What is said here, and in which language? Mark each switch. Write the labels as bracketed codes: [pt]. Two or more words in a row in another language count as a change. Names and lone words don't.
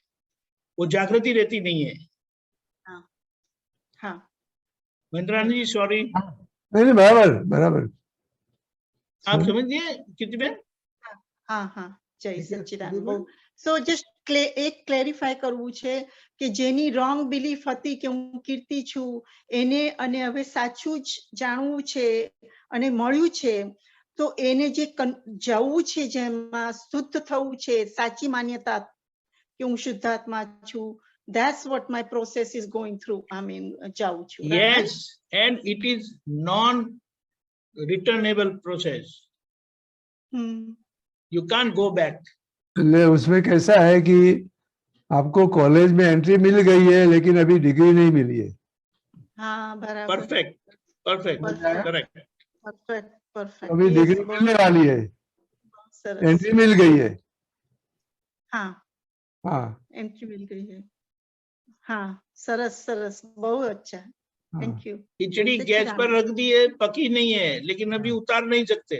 [hi] वो जागृति रहती नहीं है। हाँ हाँ, महेंद्रानी जी, सॉरी। नहीं, बराबर बराबर, आप समझ गए कितने? हाँ हाँ, जय सच्चिदानंद। [en] so just [gu] एक क्लेरिफाई કરવું છે કે જેની [en] wrong belief [gu] હતી કે હું કીર્તિ છું એને અને હવે સાચું જ જાણવું છે અને મળ્યું છે, તો એને જે જવું છે જેમાં શુદ્ધ થવું છે સાચી માન્યતા કે હું શુદ્ધાત્મા છું, [en] that's what my process is going through. I mean, [gu] જાઉં છું. [en] Yes, and it is non-returnable process. You can't go back. [hi] ले उसमें कैसा है कि आपको कॉलेज में एंट्री मिल गई है लेकिन अभी डिग्री नहीं मिली है। हाँ बराबर, [en] Perfect, perfect, correct. perfect, perfect. [hi] अभी [en] Yes, [hi] डिग्री बहुत मिलने वाली है, [gu] सरस. [hi] एंट्री मिल गई है। हाँ, हाँ एंट्री मिल गई है. हाँ, [gu] સરસ સરસ, [hi] बहुत अच्छा. हाँ [en] थैंक यू. [hi] खिचड़ी गैस पर रख दी है, पकी नहीं है, लेकिन अभी उतार नहीं सकते।